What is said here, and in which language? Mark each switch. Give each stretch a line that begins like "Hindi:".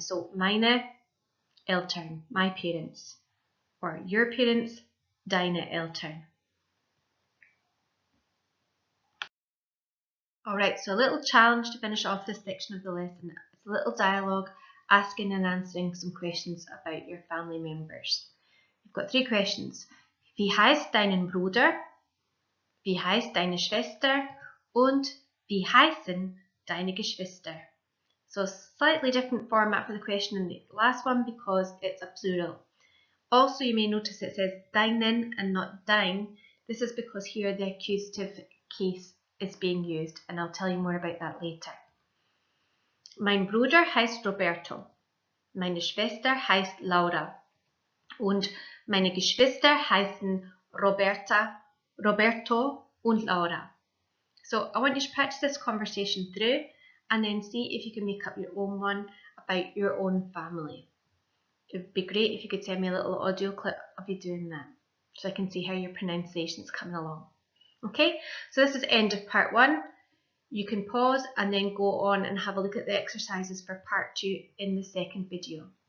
English: So
German: meine Eltern,
English: my parents, or your parents,
German: deine Eltern.
English: Alright, so a little challenge to finish off this section of the lesson. It's a little dialogue asking and answering some questions about your family members. You've got 3 questions.
German: Wie heißt deinen Bruder? Wie heißt deine Schwester? Und wie heißen deine Geschwister?
English: So slightly different format for the question in the last one because it's a plural. Also, you may notice it says deinen and not dein. This is because here the accusative case is being used, and I'll tell you more about that later.
German: Mein Bruder heißt Roberto. Meine Schwester heißt Laura. Und meine Geschwister heißen Roberto und Laura.
English: So I want you to practice this conversation through and then see if you can make up your own one about your own family. It would be great if you could send me a little audio clip of you doing that so I can see how your pronunciation is coming along. Okay, so this is the end of part 1. You can pause and then go on and have a look at the exercises for part 2 in the second video.